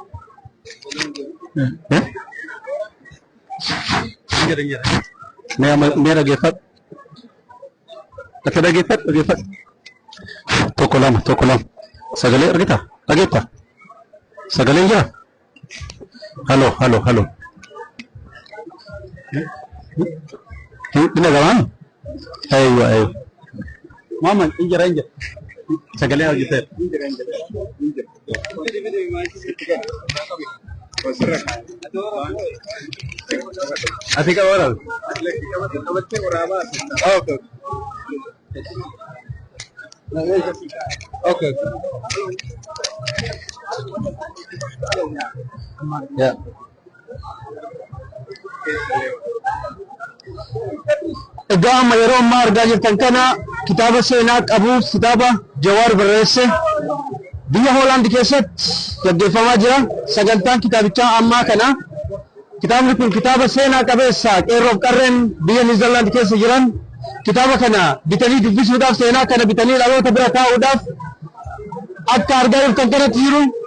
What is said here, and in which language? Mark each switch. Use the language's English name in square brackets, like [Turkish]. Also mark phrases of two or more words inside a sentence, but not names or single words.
[Oromo] Mee dhageeffatu. Akka dhageeffatu. Tokko lama. Sagalee argita? Dhageetta? Sagaleen jira? Halo. Ini kawan? Ayo. Mama, injera. Sagalee argita? Asik orang. Oke. Ya. Egaa amma yeroo ammaa argaa jirtan kana kitaaba seenaa qabu kitaaba Jawaar barreesse biyya Hoolaand keessatti gaggeeffamaa jira. Sagantaan kitaabichaa ammaa kana kitaabni kun kitaaba seenaa qabeessa qeerroof qarreen biyya Niizerlaand keessa jiran kitaaba kana bitanii dubbisuudhaaf seenaa kana bitanii dhaloota bira kaa'uudhaaf akka argaa jirtan kanatti jiru.